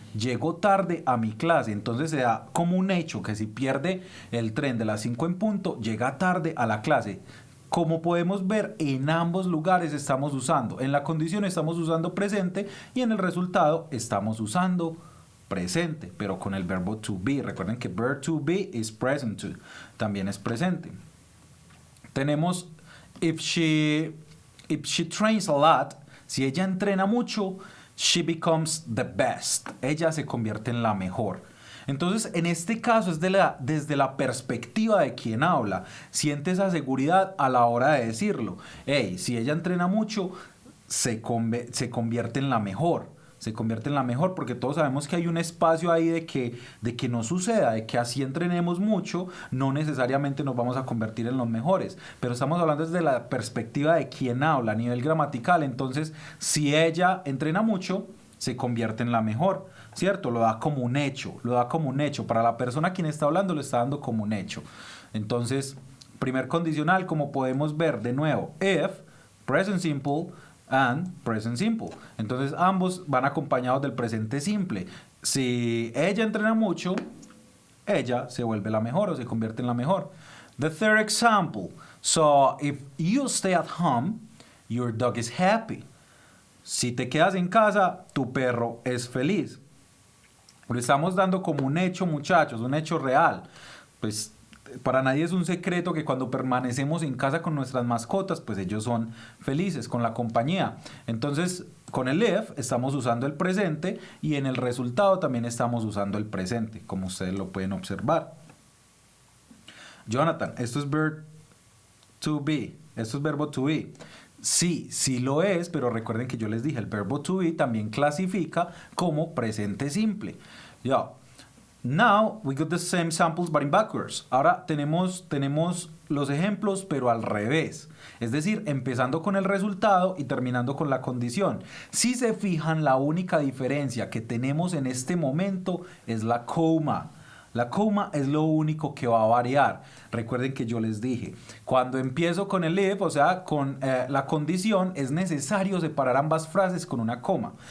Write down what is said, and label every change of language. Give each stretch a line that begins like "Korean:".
Spanish: Llego tarde a mi clase. Entonces se da como un hecho que si pierde el tren de las 5 en punto, llega tarde a la clase. Como podemos ver, en ambos lugares estamos usando. En la condición estamos usando presente y en el resultado estamos usando presente, pero con el verbo to be. Recuerden que
English: verb to be is present to,
Spanish: también es presente. Tenemos
English: if she trains a lot,
Spanish: si ella entrena mucho,
English: she becomes the best.
Spanish: Ella se convierte en la mejor. Entonces, en este caso es desde la perspectiva de quien habla. Siente esa seguridad a la hora de decirlo. Hey, si ella entrena mucho, se convierte en la mejor. Se convierte en la mejor porque todos sabemos que hay un espacio ahí de que no suceda, de que así entrenemos mucho, no necesariamente nos vamos a convertir en los mejores, pero estamos hablando desde la perspectiva de quien habla a nivel gramatical. Entonces, si ella entrena mucho, se convierte en la mejor, ¿cierto? Lo da como un hecho, para la persona a quien está hablando lo está dando como un hecho. Entonces, primer condicional, como podemos ver de nuevo, if, present simple, and present simple. Entonces ambos van acompañados del presente simple. Si ella entrena mucho, ella se vuelve la mejor o se convierte en la mejor.
English: The third example. So, if you stay at home, your dog is happy.
Spanish: Si te quedas en casa, tu perro es feliz. Lo estamos dando como un hecho, muchachos, un hecho real. Pues para nadie es un secreto que cuando permanecemos en casa con nuestras mascotas, pues ellos son felices con la compañía. Entonces, con el if estamos usando el presente y en el resultado también estamos usando el presente, como ustedes lo pueden observar. Jonathan, esto es verb to be, esto es verbo to be. Sí, sí lo es, pero recuerden que yo les dije, el verbo to be también clasifica como presente simple. Ya.
English: Now we got the same samples but in backwards.
Spanish: Ahora tenemos los ejemplos pero al revés. Es decir, empezando con el resultado y terminando con la condición. Si se fijan, la única diferencia que tenemos en este momento es la coma. La coma es lo único que va a variar. Recuerden que yo les dije, cuando empiezo con el if, o sea, con la condición, es necesario separar ambas frases con una coma.